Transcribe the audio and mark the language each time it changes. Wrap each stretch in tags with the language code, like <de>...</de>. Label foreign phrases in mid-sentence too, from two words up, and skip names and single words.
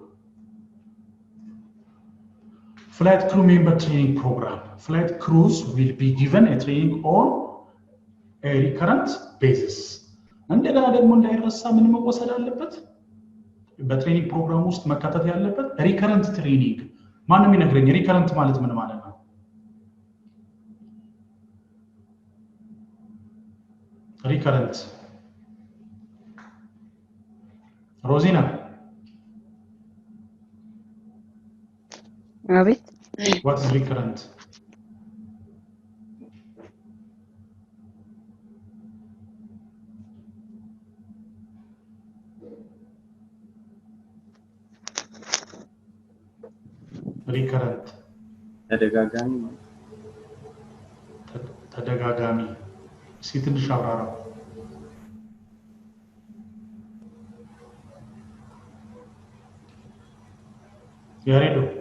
<en>flight crew member training program flight crews will be given a training on a recurrent basis</en> <am>እንደገና ደግሞ እንዳይረሳ ምን መወሰድ አለበት በትሬኒንግ ፕሮግራም ውስጥ መካተት ያለበት</am> <en>recurrent training</en> <am>ማንም ይነግረኝ</am> <en>recurrent</en> <am>ማለት ምን ማለት ነው</am> <en>recurrent Rosina</en> <am>አቤት</am> <en>what is recurrent recurrent</en> <am>ተደጋጋሚ ሲትንሽ አብራራው</am> <en>ያሬዶ</en>